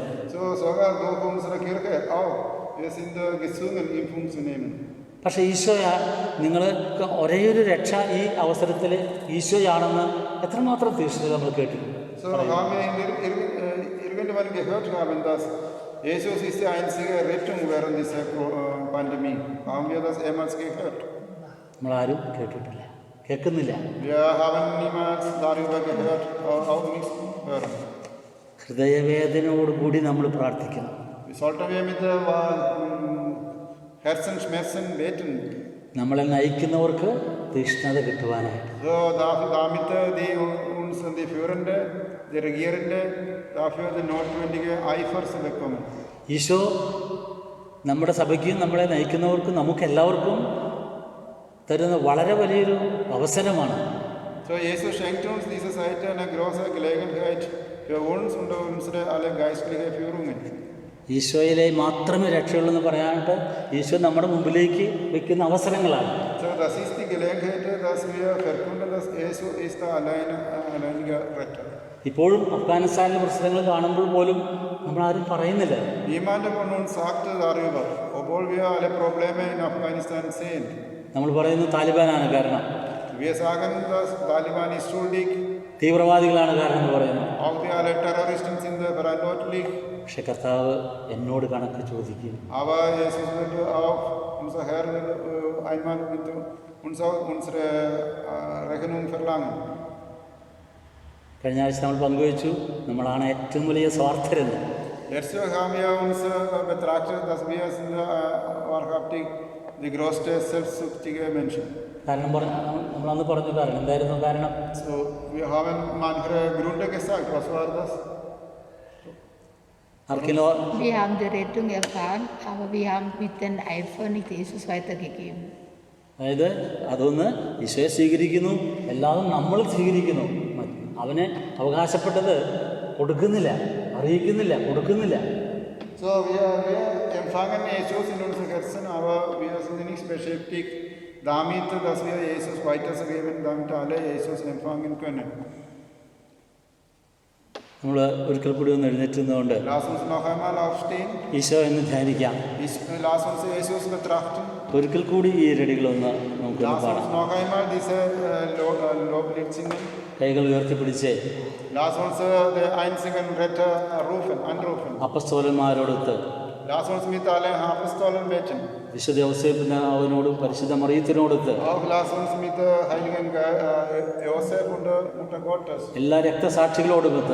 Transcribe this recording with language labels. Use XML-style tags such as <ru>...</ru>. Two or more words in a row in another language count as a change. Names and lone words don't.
<de>So sogar durch unsere Kirche auch. Wir sind gezwungen, Impfung zu nehmen.</de> <ml>പക്ഷേ ഈശോയാ നിങ്ങൾക്ക് ഒരേയൊരു രക്ഷ ഈ അവസരത്തിൽ ഈശോയാണെന്ന് എത്രമാത്രം തീർച്ചയായും നമ്മൾ കേട്ടിട്ടുണ്ട്.</ml> <de>So haben wir irgendwann gehört haben, dass Jesus ist die einzige Rettung während dieser Pandemie. Haben wir das jemals gehört?</de> <ml>നമ്മളാരും കേട്ടിട്ടില്ല, കേൾക്കുന്നില്ല.</ml> <de>Wir haben niemals darüber gehört, auch nichts hören.</de> <ml>ഹൃദയവേദനയോടുകൂടി നമ്മൾ പ്രാർത്ഥിക്കണം.</ml> <de>Sollten wir mit Herzensschmerzen beten?</de> <ml>നമ്മളെ നയിക്കുന്നവർക്ക് തീഷ്ണത കിട്ടുവാനായിട്ട്.</ml> <de>So damit die uns die Führende, die Regierende dafür die notwendige Eifer zu bekommen.</de> <ml>ഈശോ നമ്മുടെ സഭയ്ക്കും നമ്മളെ നയിക്കുന്നവർക്കും നമുക്കെല്ലാവർക്കും തരുന്ന വളരെ വലിയൊരു അവസരമാണ്.</ml> <de>So Jesus schenkt uns diese Seite eine große Gelegenheit für uns und unsere alle geistliche Führungen.</de> <ml>ഈശോയിലെ മാത്രമേ രക്ഷയുള്ളൂ എന്ന് പറയാനായിട്ട് ഈശോ നമ്മുടെ മുമ്പിലേക്ക് വെക്കുന്ന അവസരങ്ങളാണ്.</ml> <de>So das ist die Gelegenheit, dass wir verkünden, dass Jesus ist der alleinige Retter.</de> <ml>ഇപ്പോഴും അഫ്ഗാനിസ്ഥാനിലെ പ്രശ്നങ്ങൾ കാണുമ്പോൾ പോലും നമ്മളാരും പറയുന്നില്ല.</ml> <de>Niemand von uns sagt darüber, obwohl wir alle Probleme in Afghanistan sehen.</de> <ml>നമ്മൾ പറയുന്നത് താലിബാനാണ് കാരണം,</ml> <de>Wir sagen, dass Taliban ist schuldig.</de> <ml>തീവ്രവാദികളാണ് കാരണം എന്ന് പറയുന്നു.</ml> <de>Auch die alle Terroristen sind verantwortlich.</de> <ml>പക്ഷെ കർത്താവ് എന്നോട് കണക്ക് ചോദിക്കും.</ml> <de>Aber Jesus wird auch, unser Herr will einmal mit uns auch unsere Rechnung verlangen.</de> <ml>കഴിഞ്ഞ ആഴ്ച നമ്മൾ പങ്കുവച്ചു, നമ്മളാണ് ഏറ്റവും വലിയ സ്വാർത്ഥരെന്ന്.</ml> <de>Letzte Woche haben wir uns betrachtet, dass wir sind wahrhaftig die größte selbstsüchtige Menschen.</de> <ml>കാരണം നമ്മളന്ന് പറഞ്ഞു, കാരണം എന്തായിരുന്നു കാരണം?</ml> <de>So, wir haben manche Gründe gesagt. Was war das? Wir haben die Rettung erfahren, aber wir haben mit dem Eifer nicht Jesus weitergegeben.</de> <ml>അതായത് അതൊന്ന് ഈശോയെ സ്വീകരിക്കുന്നു, എല്ലാതും നമ്മൾ സ്വീകരിക്കുന്നു, അവന് അവകാശപ്പെട്ടത് കൊടുക്കുന്നില്ല, അറിയിക്കുന്നില്ല, കൊടുക്കുന്നില്ല.</ml> <de>So, wir empfangen Jesus in unser Herzen, aber wir sind nicht beschäftigt damit, dass wir Jesus weitergeben, damit alle Jesus empfangen können.</de> <ml>നമ്മൾ ഒരിക്കൽ കൂടി ഒന്ന് എഴുന്നേറ്റുന്നതുകൊണ്ട്</ml> <de>Lass uns noch einmal aufstehen.</de> <ml>ഈശോ എന്ന് ധ്യാനിക്കാം.</ml> <de>Lass uns Jesus betrachten.</de> <ml>ഒരിക്കൽ കൂടി ഈ രടികളൊന്ന് നമുക്ക്</ml> <de>Lass uns</de> <ml>പാടാം.</ml> <de>noch einmal diese Loblied singen.</de> <ml>കൈകൾ ഉയർത്തിപ്പിടിച്ച്</ml> <de>Lass uns den einzigen Retter anrufen.</de> <ml>അപ്പസ്തോലന്മാരോടൊത്ത്</ml> <de>Lass uns mit allen Apostolen beten.</de> <ml>വിശുദ്ധ ഔസേപ്പിനോടും പരിശുദ്ധ മറിയത്തിനോടൊത്ത്</ml> <de>Auch lass uns mit Heiligen Josef und Mutter Gottes.</de> <ml>എല്ലാ രക്തസാക്ഷികളോടുമൊത്ത്</ml>